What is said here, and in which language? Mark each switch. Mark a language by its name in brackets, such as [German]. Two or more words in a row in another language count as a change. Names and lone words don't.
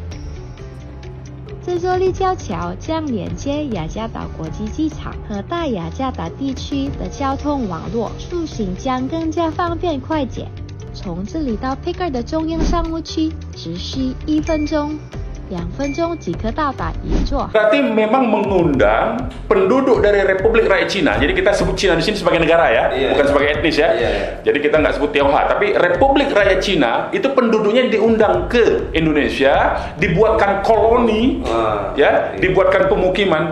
[Chinese] 这座立交桥将连接雅加达国际机场和大雅加达地区的交通网络，出行将更加方便快捷。从这里到 Picker 的中央商务区只需1分钟。2分钟即可到达一座。 [Indonesian] Berarti memang mengundang penduduk dari Republik Rakyat Cina. Jadi kita sebut Cina di sini sebagai negara ya, bukan sebagai etnis ya. Jadi kita nggak sebut Tionghoa, tapi Republik Rakyat Cina itu penduduknya diundang ke Indonesia, dibuatkan koloni, ya, dibuatkan pemukiman.